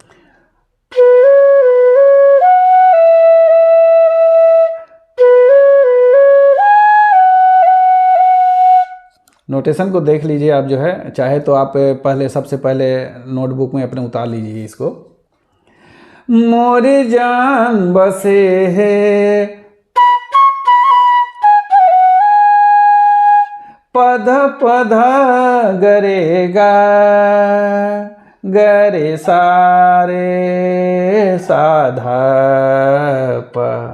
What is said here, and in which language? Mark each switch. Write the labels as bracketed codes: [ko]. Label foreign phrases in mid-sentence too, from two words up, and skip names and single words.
[hi] नोटेशन को देख लीजिए आप जो है, चाहे तो आप पहले सबसे पहले नोटबुक में अपने उतार लीजिए इसको। मोरे जान बसे है पध पध गरेगा गरे सारे साधा प।